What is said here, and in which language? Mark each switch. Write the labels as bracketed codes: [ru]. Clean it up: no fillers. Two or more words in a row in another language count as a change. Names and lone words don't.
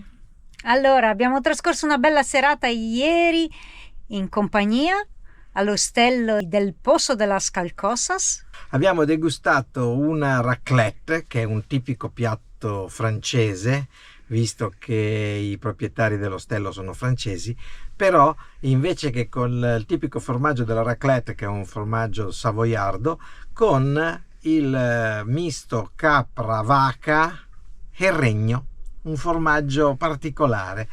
[it] Allora, abbiamo trascorso una bella serata ieri in compagnia all'ostello del Pozo de las Calcosas. Abbiamo degustato una raclette, che è un tipico piatto francese, visto che i proprietari dell'ostello sono francesi, però invece che con il tipico formaggio della raclette, che è un formaggio savoiardo, con il misto capra-vaca e regno, un formaggio particolare.